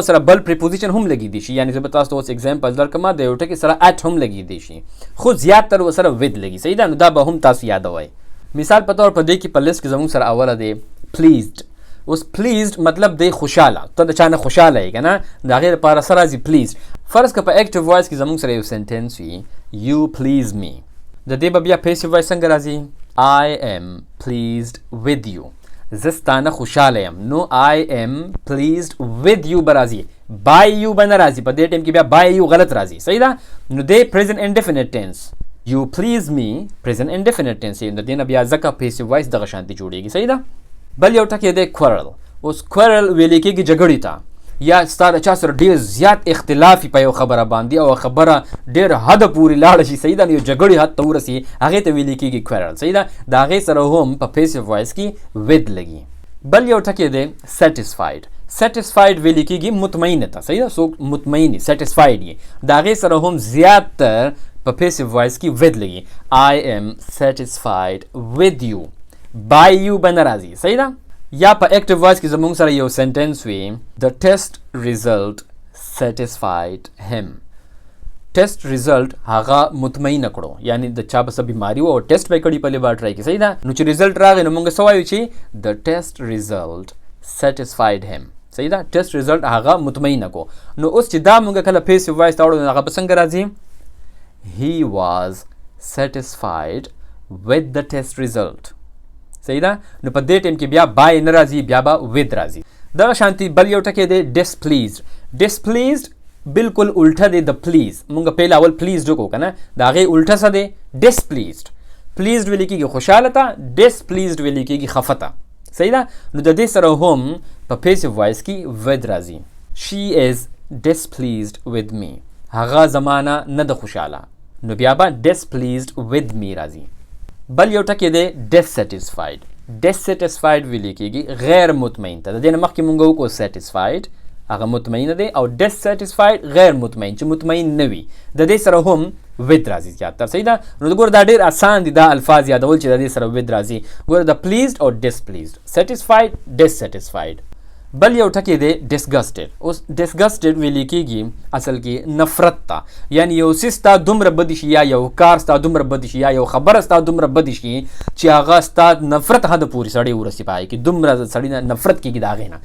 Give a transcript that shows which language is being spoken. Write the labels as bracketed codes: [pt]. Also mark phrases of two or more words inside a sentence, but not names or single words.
[ps] سره بل پریپوزیشن هم لګېدی شي یعنی زه به تاسو ته اوس اگزامپل درکړم د یو ټکي سره at هم لګېدی شي خو زیاتر ورسره with لګي صحیح ده نو دا به هم تاسو یادوئ مثال په طور په دې کې په لیست کې زموږ سره اوله دی pleased اوس pleased مطلب دی خوشحاله ته د چا نه خوشحاله یې که نه د هغې لپاره څه راځي pleased فرض که په [en] active voice [ps] کې زموږ سره یو سنټنس وي [en] you please me [ps] د دې به بیا [en] passive voice [ps] څنګه راځي [en] I am pleased with you [ps] زه ستانه خوشحاله یم نو [en] I am pleased with you [ps] به راځي [en] by you [ps] به نه راځي په دې ټایم کې بیا [en] by you [ps] غلط راځي صحیح ده نو دی [en] present indefinite tense you please me present indefinite tense [ps] د دې نه بیا ځکه [en] passive voice [ps] دغه شانتي جوړیږي. صحیح ده. بل یو ټکی دی quarrel. اوس quarrel ویل کېږي جګړې ته، یا ستا د چا سره ډېر زیات اختلاف په یو خبره باندې او خبره ډېر حد پورې لاړه شي. صحیح ده. نو یو جګړې حد ته ورسي هغې ته ویل کېږي quarrel. صحیح ده. د هغې سره هم په [en] passive voice [ps] کې with لګي. بل یو ټکی دی satisfied. satisfied ویل کېږي مطمئن ته. صحیح ده. څوک مطمئن دي satisfied یې، د هغې سره هم زیات تر په [en] passive voice [ps] کې with لګي. [en] I am satisfied with you. by you [ps] به نه راځي. صحیح ده. یا په [en] active voice [ps] کې زموږ سره یو سنټنس وي [en] the test result satisfied him. test result [ps] هغه مطمئن کړو، یعنی د چا به څه بیماري و او ټیسټ به یې کړي په لیبارټرۍ کې. صحیح ده. نو چې ریزلټ راغی نو موږ څه وایو چې [en] the test result satisfied him. [ps] صحیح ده. [en] test result [ps] هغه مطمئن کو. نو اوس چې دا موږ کله [en] passive voice [ps] ته وړو نو هغه به څنګه راځي؟ [en] he was satisfied with the test result. [ps] صحیح ده. نو په دې ټیم کې بیا by نه راځي، بیا به with راځي. دغه شانتي بل یو ټکی دی displeased. displeased بالکل الټه دی د پلیز. مونږ پیل اول پلیزډ وکړو که نه، د هغې الټه څه دی؟ displeased. pleased ویل کېږي خوشحاله ته، displeased ویل کېږي خفه ته. صحیح ده. نو د دې سره هم په [en] passive voice [ps] کې with راځي. [en] she is displeased with me. [ps] هغه زمانه نه د خوشحاله، نو بیا به [en] displeased with me [ps] راځي. بل یو ټکی دی dissatisfied. dissatisfied ویل کېږي غیر مطمئن ته. د دې نه مخکې مونږ وکړو satisfied هغه مطمئن دی، او dissatisfied غیر مطمئن چې مطمئن نه وي، د دې سره هم with راځي زیاتره. صحیح ده. نو ګوره دا ډېر آسان دي دا الفاظ یادول چې د دې سره with راځي. ګوره د pleased او displeased، [en] satisfied dissatisfied. [ps] بل یو ټکی دی disgusted. اوس disgusted ویل کېږي اصل کې نفرت ته، یعنی یو څیز ستا دومره بدې شي یا یو کار ستا دومره بدې شي یا یو خبره ستا دومره بدې شي چې هغه ستا نفرت حد پورې سړی ورسي په هغې کې، دومره سړي نه نفرت کېږي د هغې نه.